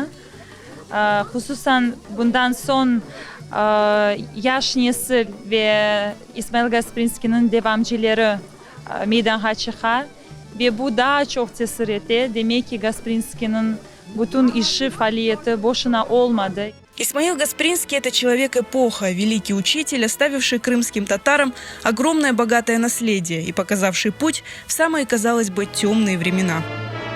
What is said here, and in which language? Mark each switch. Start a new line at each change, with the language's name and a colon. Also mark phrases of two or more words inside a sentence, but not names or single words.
Crimean Tatar: Hususan bundan son yaş nesil ve İsmail Gasprinski'nin devamcıları meydana çıkar ve bu daha çok tesir etti. Demek ki Gasprinski'nin bütün işi, faaliyeti boşuna olmadı.
Russian: Исмаил Гаспринский – это человек-эпоха, великий учитель, оставивший крымским татарам огромное богатое наследие и показавший путь в самые, казалось бы, темные времена.